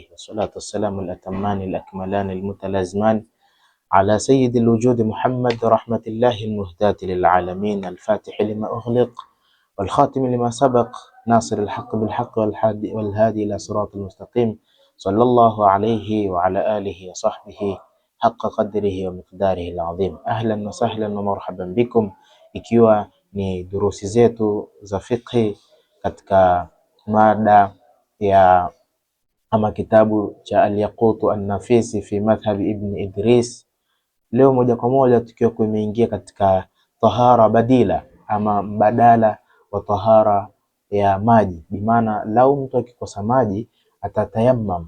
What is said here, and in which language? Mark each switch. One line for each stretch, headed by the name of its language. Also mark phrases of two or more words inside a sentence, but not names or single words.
Arabic: والصلاة والسلام الأتمان الأكملان المتلازمان على سيد الوجود محمد، رحمة الله المهداة للعالمين، الفاتح لما أغلق والخاتم لما سبق، ناصر الحق بالحق والهادي إلى صراط المستقيم، صلى الله عليه وعلى آله وصحبه حق قدره ومقداره العظيم. أهلا وسهلا ومرحبا بكم,
Swahili: ikiwa ni durusi zetu za fiqhi katika mada ya ama kitabu cha Al-Yaqutu An-Nafisi fi madhhabi Ibn Idris. Leo moja kwa moja tukiwa kumeingia katika tahara badila ama mbadala wa tahara ya maji, bimaana lau mtu akikosa maji atatayammam.